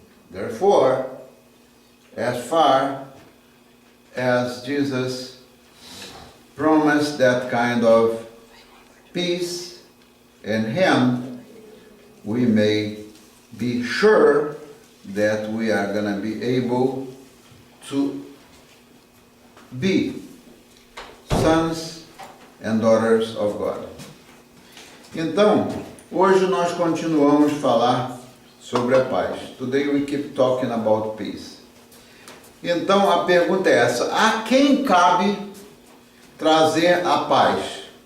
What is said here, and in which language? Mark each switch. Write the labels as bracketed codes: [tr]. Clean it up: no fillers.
[en] Therefore, as far as Jesus promised that kind of peace in Him, we may be sure that we are going to be able to be sons and daughters of God. [pt] Então, hoje nós continuamos a falar sobre a paz. [en] Today we keep talking about peace. [pt] Então a pergunta é essa: a quem cabe trazer a paz?